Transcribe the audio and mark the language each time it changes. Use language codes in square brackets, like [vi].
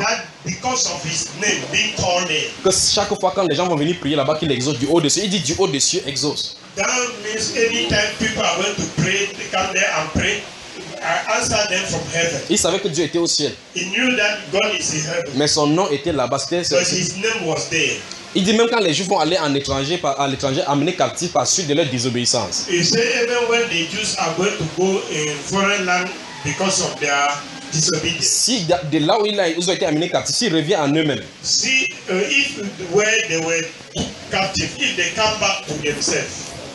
[en] That because of his name being called there. [fr] Que chaque fois quand les gens vont venir prier là-bas, qu'il exauce du haut des cieux. Il dit du haut des cieux exauce. [en] That means any time people are going to pray, they come there and pray. Them from heaven. [fr] Il savait que Dieu était au ciel. [en] He knew that God is in heaven. [fr] Mais son nom était là-bas. [en] His name was there. [fr] Il dit même quand les Juifs vont aller en étranger, à l'étranger, amener captifs par suite de leur désobéissance. [en] He said even when the Jews are going to go in foreign land because of their disobedience. [fr] Si de là où ils ont été amenés captifs, s'ils reviennent en eux-mêmes. [en] If where they were captive, if they come back to themselves.